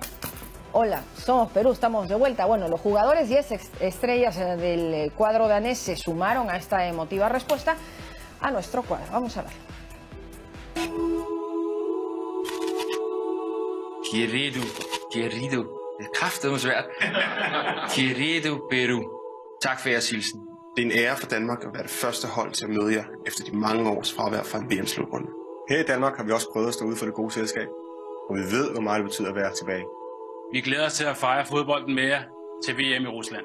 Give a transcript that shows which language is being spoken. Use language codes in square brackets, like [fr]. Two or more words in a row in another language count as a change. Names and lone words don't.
[es] Hola, somos Perú, estamos de vuelta. Bueno, los jugadores y estrellas del cuadro danés se sumaron a esta emotiva respuesta a nuestro cuadro. Vamos a ver. Querido. [da] Det er kraftedeme svært. [es] Querido Peru. [da] Tak for jeres hilsen. Det er en ære for Danmark at være det første hold til at møde jer efter de mange års fravær fra en VM-slutrunde. Her i Danmark har vi også prøvet at stå ude for det gode selskab, og vi ved, hvor meget det betyder at være tilbage. Vi glæder os til at fejre fodbolden med jer til VM i Rusland.